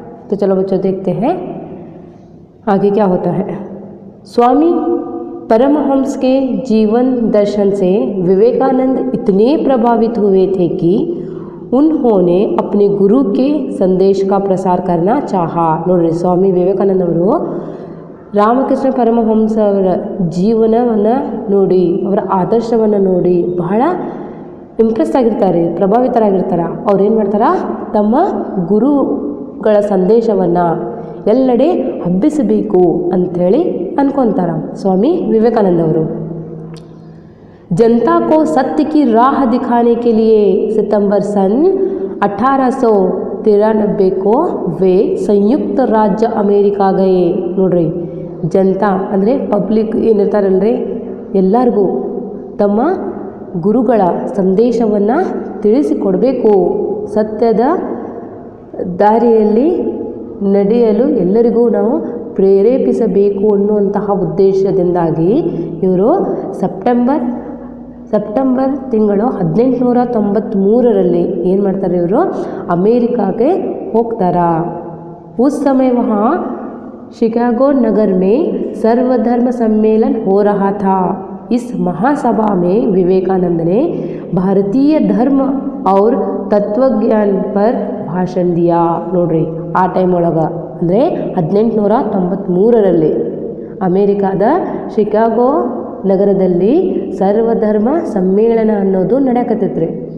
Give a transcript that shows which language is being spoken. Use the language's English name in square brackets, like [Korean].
[Hindi] तो चलो बच्चों, देखते हैं आगे क्या होता है। स्वामी परमहंस के जीवन दर्शन से विवेकानंद इतने प्रभावित हुए थे कि उन्होंने अपने गुरु के संदेश का प्रसार करना चाहा। [Kannada] नोड्री, स्वामी विवेकानंद ಅವರು ರಾಮಕೃಷ್ಣ ಪರಮಹಂಸರ ಜೀವನವನ್ನು ನೋಡಿ, ಅವರ ಆದರ್ಶವನ್ನು ನೋಡಿ ಬಹಳ ಇಂಪ್ರೆಸ್ ಆಗಿರ್ತಾರೆ, ಪ್ರಭಾವಿತರಾಗಿರ್ತಾರೆ. ಅವ್ರು ಏನು ಮಾಡ್ತಾರೆ? ತಮ್ಮ ಗುರುಗಳ ಸಂದೇಶವನ್ನು ಎಲ್ಲೆಡೆ ಹಬ್ಬಿಸಬೇಕು ಅಂಥೇಳಿ ಅನ್ಕೊತಾರೆ स्वामी विवेकानंद ಅವರು। [Hindi] जनता को सत्य की राह दिखाने के लिए सितंबर सन 1893 को वे संयुक्त राज्य अमेरिका गए। [Kannada] ನೋಡ್ರಿ, ಜನತಾ ಅಂದರೆ ಪಬ್ಲಿಕ್ ಏನಿರ್ತಾರಲ್ರಿ, ಎಲ್ಲರಿಗೂ ತಮ್ಮ ಗುರುಗಳ ಸಂದೇಶವನ್ನು ತಿಳಿಸಿಕೊಡಬೇಕು, ಸತ್ಯದ ದಾರಿಯಲ್ಲಿ ನಡೆಯಲು ಎಲ್ಲರಿಗೂ ನಾವು ಪ್ರೇರೇಪಿಸಬೇಕು ಅನ್ನುವಂತಹ ಉದ್ದೇಶದಿಂದಾಗಿ ಇವರು ಸೆಪ್ಟೆಂಬರ್ ತಿಂಗಳು 1893ರಲ್ಲಿ ಏನು ಮಾಡ್ತಾರೆ? ಇವರು ಅಮೇರಿಕಾಗೆ ಹೋಗ್ತಾರಾ। [Hindi] उस समय वहाँ शिकागो नगर में सर्वधर्म सम्मेलन हो रहा था। इस महासभा में विवेकानंद ने भारतीय धर्म और तत्वज्ञान पर ಭಾಷಣ ದಿಯಾ। [Kannada] ನೋಡ್ರಿ, ಆ ಟೈಮ್ ಒಳಗೆ ಅಂದರೆ 1893ರಲ್ಲಿ ಅಮೇರಿಕಾದ ಶಿಕಾಗೋ ನಗರದಲ್ಲಿ ಸರ್ವಧರ್ಮ ಸಮ್ಮೇಳನ ಅನ್ನೋದು ನಡೆಯಕತ್ತೈತ್ರಿ.